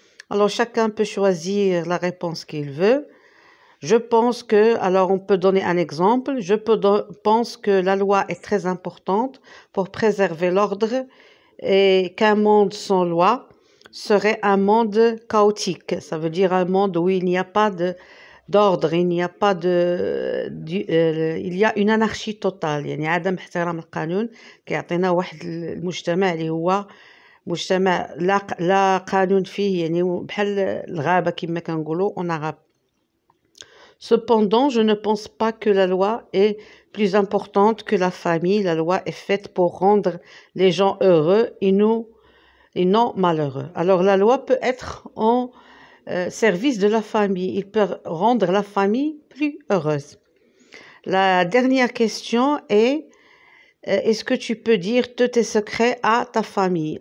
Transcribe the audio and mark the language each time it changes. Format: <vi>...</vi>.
<fr>Alors, chacun peut choisir la réponse qu'il veut. Je pense alors on peut donner un exemple, pense que la loi est très importante pour préserver l'ordre et qu'un monde sans loi serait un monde chaotique. Ça veut dire un monde où il n'y a pas d'ordre, il y a une anarchie totale.</fr> <ar>يعني عدم احترام القانون كيعطينا واحد المجتمع اللي هو مجتمع لا قانون فيه يعني بحال الغابة كما كنقولوا</ar> <fr>on arabe. Cependant, je ne pense pas que la loi est plus importante que la famille. La loi est faite pour rendre les gens heureux et non malheureux. Alors, la loi peut être en service de la famille. Il peut rendre la famille plus heureuse. La dernière question est, est-ce que tu peux dire tous tes secrets à ta famille?</fr>